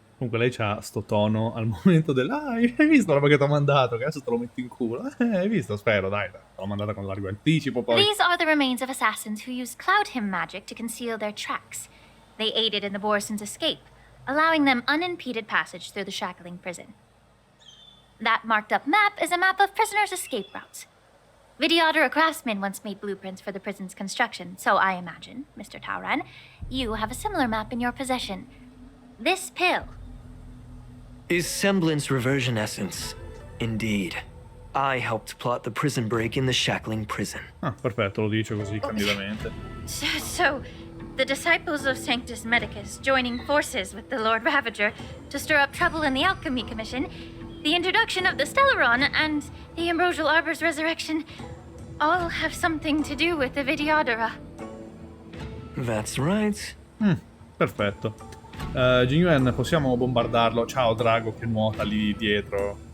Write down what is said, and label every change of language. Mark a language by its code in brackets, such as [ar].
[it] Comunque lei c'ha sto tono al momento hai visto la roba che ti ho mandato? Che adesso te lo metto in culo. Hai visto? Spero, dai. Te l'ho mandata con largo anticipo poi. [en] These are the remains of assassins who used Cloud Hymn magic to conceal their tracks. They aided in the Borisons' escape, allowing them unimpeded passage through the Shackling prison. That marked up map is a map of prisoners' escape routes. Vidyadhara craftsmen once made blueprints for the prison's construction, so I imagine, Mr. Tauran, you have a similar map in your possession. This pill is semblance reversion essence. Indeed. I helped plot the prison break in the Shackling prison. [it] Ah, perfetto, lo dice così candidamente. [en] So, the disciples of Sanctus Medicus joining forces with the Lord Ravager to stir up trouble in the Alchemy Commission, the introduction of the Stellaron, and the Ambrosial Arbor's resurrection all have something to do with the Vidyadhara. That's right. [it] Perfetto. Jinyuan, possiamo bombardarlo? Ciao drago che nuota lì dietro.